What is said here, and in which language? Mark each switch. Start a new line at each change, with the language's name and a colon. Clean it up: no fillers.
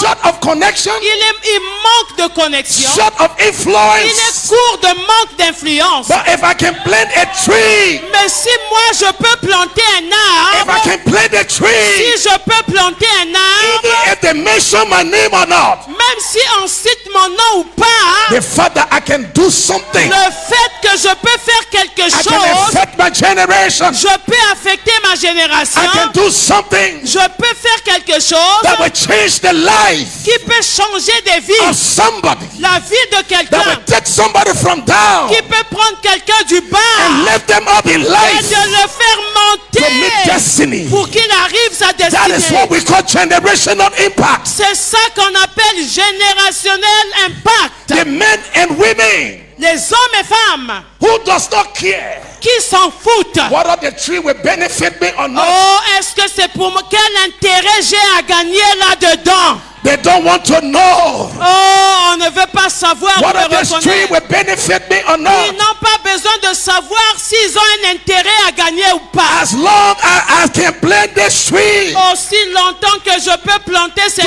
English: short of connection,
French: Il manque de connexion.
English: short of
French: Il est
English: influence.
French: court de manque d'influence.
English: But if I can plant a tree,
French: Mais si moi je peux planter un
English: if I
French: arbre,
English: can plant a tree,
French: si je peux planter un arbre,
English: even if they mention my name or not,
French: même si on cite mon nom ou pas,
English: the fact that I can do something,
French: le fait que je peux faire quelque
English: I can
French: chose,
English: affect my generation.
French: je peux affecter ma génération,
English: I can do something
French: je peux faire quelque chose
English: that will change the life
French: qui peut changer des
English: of
French: vies,
English: somebody,
French: la vie de
English: that
French: quelqu'un,
English: will take somebody from down
French: qui peut prendre quelqu'un du
English: and
French: bas
English: lift them up in
French: et
English: life
French: de le faire
English: to meet
French: monter
English: destiny.
French: pour qu'il arrive sa
English: That is
French: destinée.
English: what we call generational impact.
French: C'est ça qu'on appelle générationnel impact.
English: The men and women
French: Les hommes et femmes
English: who does not care
French: qui s'en foutent.
English: whether the tree will benefit me or not.
French: Oh, est-ce que c'est pour moi? Quel intérêt j'ai à gagner là-dedans?
English: They don't want to know
French: Oh, on ne veut pas savoir ou
English: whether
French: le
English: this tree
French: reconnaître.
English: will benefit me or
French: Ils
English: not.
French: n'ont pas besoin de savoir s'ils ont un intérêt à gagner ou pas.
English: As long as I can plant this tree
French: Aussi longtemps que je peux planter cet